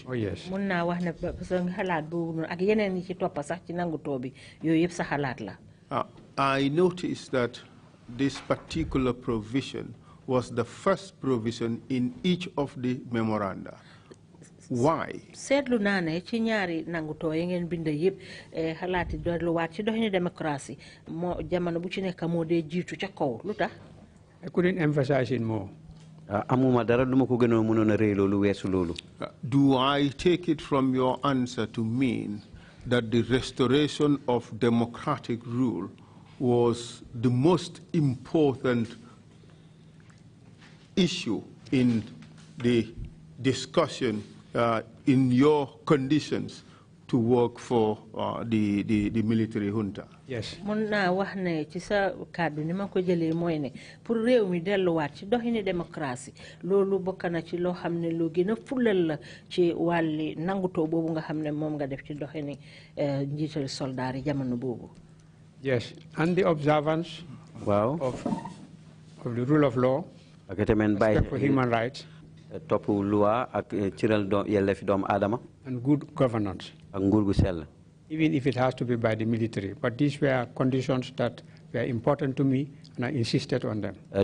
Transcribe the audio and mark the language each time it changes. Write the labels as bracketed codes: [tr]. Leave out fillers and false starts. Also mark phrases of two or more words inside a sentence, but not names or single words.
[en] Oh yes. I noticed that this particular provision was the first provision in each of the memoranda. Why? [wo] Seetlu naa ne ci ñaari nangutoo yi ngeen bind yëpp xalaati delluwaat ci doxini démocratie moo jamono bu ci nekk moo dee jiitu ca kaw lu tax. [en] I couldn't emphasize it more. [wo] amuma dara duma ko gënoon mënoon a rëy loolu weesu loolu. [en] Do I take it from your answer to mean that the restoration of democratic rule was the most important issue in the discussion in your conditions to work for the military junta? Yes. [wo] Mun naa wax ne ci sa kàddu ni ma ko jëlee mooy ne pour réew mi delluwaat ci doxini démocratie loolu bokk na ci loo xam ne lu gën a fulal la ci wàlli nangutoo boobu nga xam ne moom nga def ci doxini njiital soldaar yi jamono boobu. [en] Yes, and the observance of the rule of law, respect for human rights, and good governance, even if it has to be by the military. But these were conditions that were important to me, and I insisted on them.